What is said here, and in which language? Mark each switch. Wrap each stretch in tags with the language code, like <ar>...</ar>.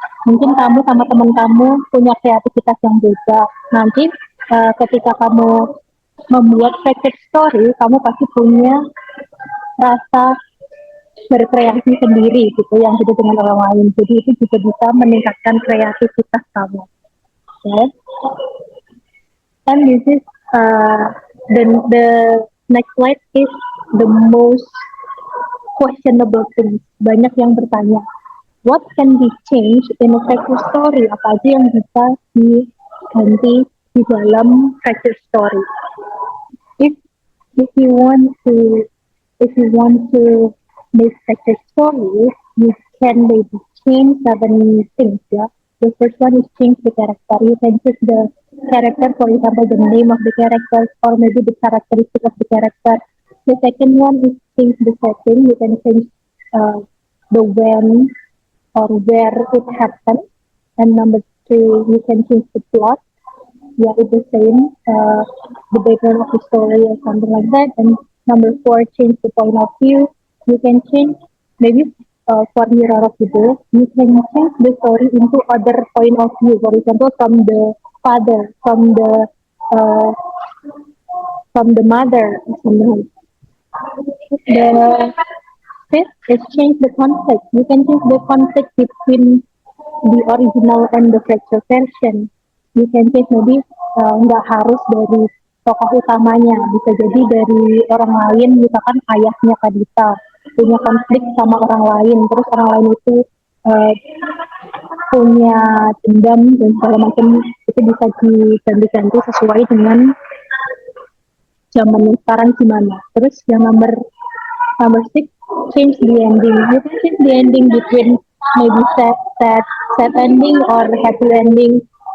<id>Mungkin kamu sama teman kamu punya kreativitas yang beda. Nanti ketika kamu membuat fractured story, kamu pasti punya rasa berkreasi sendiri gitu yang beda dengan orang lain. Jadi itu juga bisa meningkatkan kreativitas kamu.</id> <en>Okay? And this is the next slide is the most questionable thing.</en> <id>Banyak yang bertanya,</id> <en>what can be changed in a fractured story?</en> <id>Apa aja yang bisa diganti di dalam fractured story?</id> <en>If you want to make fractured story, you can maybe change 7 things. Yeah, the first one is change the character. You can choose the character, for example, the name of the character, or maybe the characteristic of the character. The second one is change the setting. You can change the when or where it happened. And number 3, you can change the plot. Yeah, it's the same, the background of the story or something like that. And number 4, change the point of view. You can change, maybe for Mirror of the Day, you can change the story into other point of view. For example, from the father, uh, from the mother, or something like that. The fifth is change the conflict. You can change the conflict between the original and the fracture version. You can change maybe</en> <id>nggak harus dari tokoh utamanya, bisa jadi dari orang lain, misalkan ayahnya Kadita punya konflik sama orang lain, terus orang lain itu uh, punya dendam dan segala macam, itu bisa diganti-ganti sesuai dengan zaman sekarang gimana. Terus yang</id> <en>number 6, change the ending. You can change the ending between maybe sad ending or happy ending.</en>